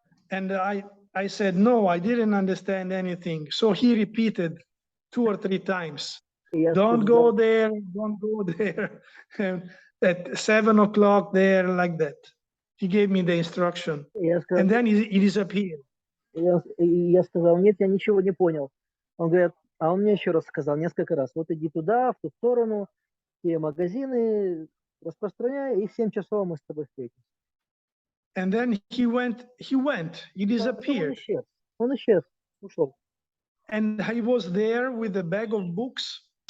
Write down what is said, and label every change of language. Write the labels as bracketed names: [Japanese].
[English] And I said, no, I didn't understand anything. So he repeated 2 or 3 times. Don't go there, don't go there. At 7 o'clock there, like that. He gave me the instruction. And then he disappeared. [Russian] Я сказал: нет, я ничего не понял. Он говорит, он мне еще раз сказал несколько раз: вот иди туда, в ту сторону, те магазины, распространяй, и в 7 часов мы с тобой встретимся. [English] And then he disappeared. [Russian] Он исчез, ушел. [English] And I was there with a bag of books.